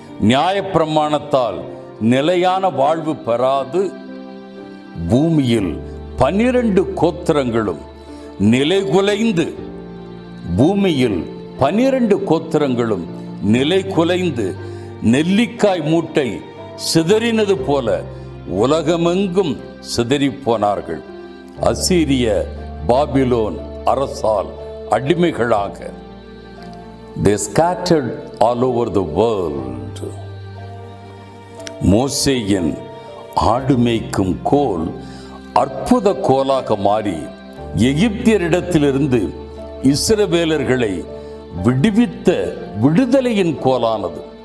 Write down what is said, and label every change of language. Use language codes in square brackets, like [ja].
[ta] நியாயப்பிரமாணத்தால் நிலையான வாழ்வு பெறாது பூமியில் 12 கோத்திரங்களும் நிலைகுலைந்து, பூமியில் 12 கோத்திரங்களும் நிலை குலைந்து நெல்லிக்காய் மூட்டை சிதறினது போல உலகமெங்கும் சிதறிப்போனார்கள். அசீரிய பாபிலோன் அரசால் அடிமைகளாக [en] they scattered all over the world. [ta] மோசேயின் ஆடு மேய்க்கும் கோல் அற்புத கோலாக மாறி எகிப்தியரிடத்திலிருந்து இஸ்ரவேலர்களை விடுவித்த விடுதலையின் கோலானது.